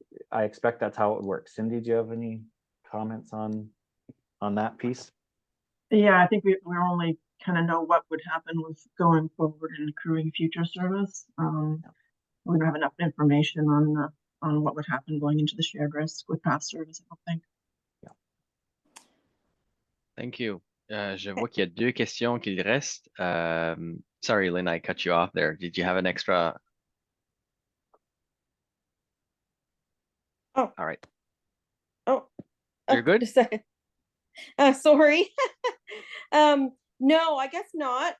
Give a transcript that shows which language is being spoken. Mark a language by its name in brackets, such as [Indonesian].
[English] I expect that's how it would work. Cindy, do you have any comments on that piece? Yeah, I think we only kind of know what would happen with going forward and accruing future service. We don't have enough information on what would happen going into the shared risk with past service, I don't think. Thank you. [French] Je vois qu'il y a 2 questions qu'il reste. [English] Sorry, Lynn, I cut you off there. Did you have an extra? Oh. All right. Oh, You're good? just a second. Sorry. No, I guess not.